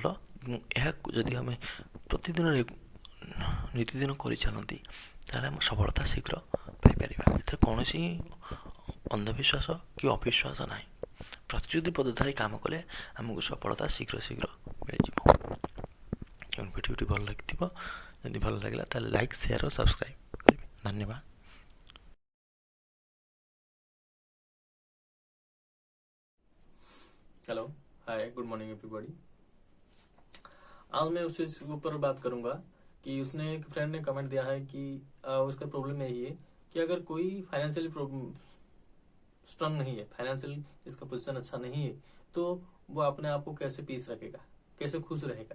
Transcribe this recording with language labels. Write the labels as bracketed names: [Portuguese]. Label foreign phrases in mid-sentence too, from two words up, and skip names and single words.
[Odia] ଏହାକୁ ଯଦି ଆମେ ପ୍ରତିଦିନ ନୀତିଦିନ କରିଚାଲନ୍ତି, ତାହେଲେ ଆମ ସଫଳତା ଶୀଘ୍ର ପାଇପାରିବା। ଏଥିରେ କୌଣସି ଅନ୍ଧବିଶ୍ୱାସ କି ଅବିଶ୍ୱାସ ନାହିଁ। ପ୍ରତିଶ୍ରୁତିବଦ୍ଧତା ହେଇ କାମ କଲେ ଆମକୁ ସଫଳତା ଶୀଘ୍ର ମିଳିଯିବ। ଭିଡ଼ିଓଟି ଭଲ ଲାଗିଥିବ, ଯଦି ଭଲ ଲାଗିଲା ତାହେଲେ ଲାଇକ୍, ସେୟାର ଓ ସବସ୍କ୍ରାଇବ୍ କରିବେ। ଧନ୍ୟବାଦ। [English] hello, hi, good morning everybody. [Hindi] आज मैं उस चीज के ऊपर बात करूंगा कि उसने एक फ्रेंड ने कमेंट दिया है कि उसका प्रॉब्लम यही है कि अगर कोई [English] financially strong [Hindi] नहीं है, फाइनेंशियल इसका पोजीशन अच्छा नहीं है, तो वो अपने आप को कैसे पीस रखेगा, कैसे खुश रहेगा।